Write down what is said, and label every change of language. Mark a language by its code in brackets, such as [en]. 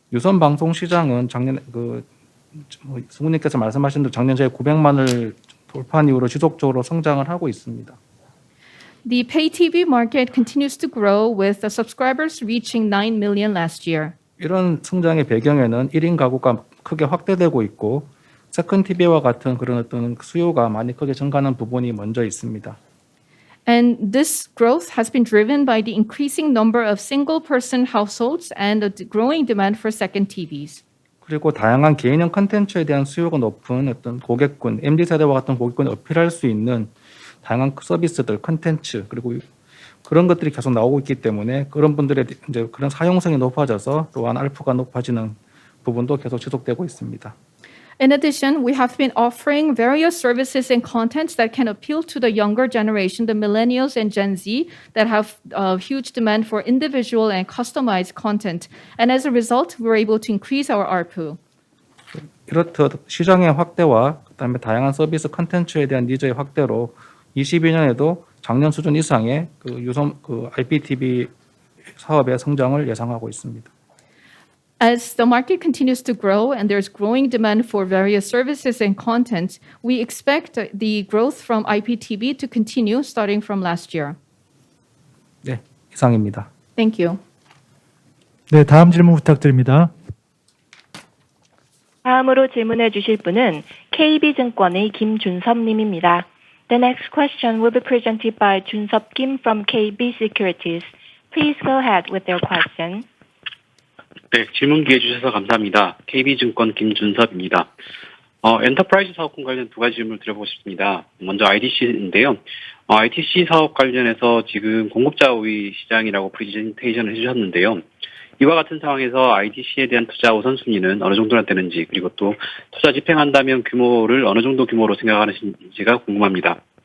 [ko] 유선 방송 시장은 작년 승우님께서 말씀하신 대로 작년 제 900만을 돌파한 이후로 지속적으로 성장을 하고 있습니다. [en] The pay TV market continues to grow with the subscribers reaching 9 million last year. [ko] 이런 성장의 배경에는 1인 가구가 크게 확대되고 있고 세컨 TV와 같은 그런 어떤 수요가 많이 크게 증가하는 부분이 먼저 있습니다. [en] And this growth has been driven by the increasing number of single-person households and the growing demand for second TVs. [ko] 그리고 다양한 개인형 컨텐츠에 대한 수요가 높은 어떤 고객군, MZ세대와 같은 고객군이 어필할 수 있는 다양한 서비스들, 컨텐츠 그리고 그런 것들이 계속 나오고 있기 때문에 그런 분들의 이제 그런 사용성이 높아져서 또한 알프가 높아지는 부분도 계속 지속되고 있습니다. [en] In addition, we have been offering various services and contents that can appeal to the younger generation, the millennials and Gen Z, that have huge demand for individual and customized content. And as a result, we're able to increase our ARPU. [ko] 이렇듯 시장의 확대와 그다음에 다양한 서비스 컨텐츠에 대한 니즈의 확대로 22년에도 작년 수준 이상의 그 IPTV 사업의 성장을 예상하고 있습니다. [en] As the market continues to grow and there's growing demand for various services and content, we expect the growth from IPTV to continue starting from last year. [ko] 네, 이상입니다. [en] Thank you. [ko] 네, 다음 질문 부탁드립니다. 다음으로 질문해 주실 분은 KB증권의 김준섭 님입니다. [en] The next question will be presented by Junseop Kim from KB Securities. Please go ahead with your question. [ko] 네, 질문 기회 주셔서 감사합니다. KB증권 김준섭입니다. 엔터프라이즈 사업과 관련 두 가지 질문을 드려보고 싶습니다. 먼저 IDC인데요. ITC 사업 관련해서 지금 공급자 우위 시장이라고 프레젠테이션을 해주셨는데요. 이와 같은 상황에서 IDC에 대한 투자 우선순위는 어느 정도나 되는지, 그리고 또 투자 집행한다면 규모를 어느 정도 규모로 생각하시는지가 궁금합니다.